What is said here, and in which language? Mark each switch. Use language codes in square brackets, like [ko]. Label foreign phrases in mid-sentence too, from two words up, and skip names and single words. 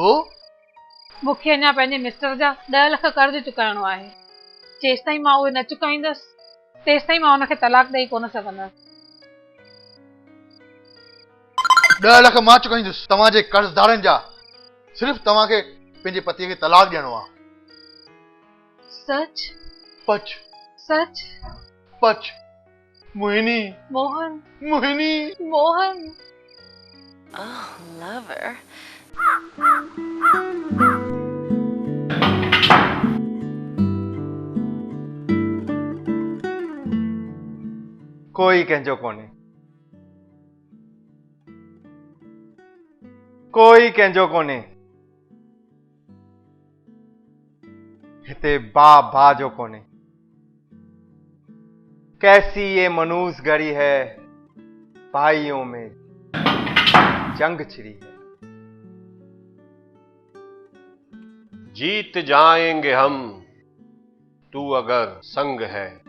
[sd] मूंखे अञा पंहिंजे मिस्टर जा 10 लख कर्ज़ चुकाइणो आहे। जेसि ताईं मां उहे न चुकाईंदसि तेसि ताईं मां हुनखे तलाक ॾेई कोन सघंदसि। 10 लख मां चुकाईंदुसि तव्हांजे कर्ज़दारनि जा। सिर्फ़ु तव्हांखे पंहिंजे पतीअ खे तलाक ॾियणो आहे। सच पच सच। पच। मोहिनी मोहन मोहिनी। मोहन। [en] Oh, lover. [sd] कोई कंहिंजो कोन्हे, कोई कंहिंजो कोन्हे। हिते बा जो कोन्हे। [hi] कैसी ये मनूस घड़ी है, भाइयों में जंग छिड़ी है। जीत जाएंगे हम, तू अगर संग है।